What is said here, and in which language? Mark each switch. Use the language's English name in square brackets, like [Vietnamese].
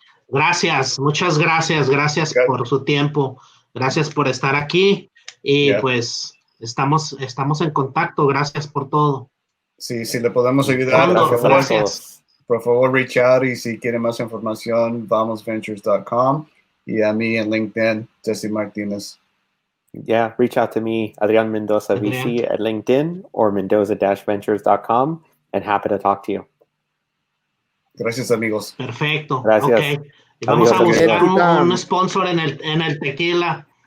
[Spanish] Gracias, muchas gracias. Gracias por su tiempo. Gracias por estar aquí. Y pues estamos en contacto. Gracias por todo. Sí, si le podemos ayudar, por favor, [English] reach out. [Spanish] Y si quieren más información, vamosventures.com. Y a mí en LinkedIn, Jesse Martinez. [English] Yeah, reach out to me, Adrian Mendoza VC at LinkedIn or mendoza-ventures.com, and happy to talk to you. [Spanish] Gracias, amigos. Perfecto. Gracias. [English] Okay. [Spanish] Vamos a buscar un sponsor en el tequila.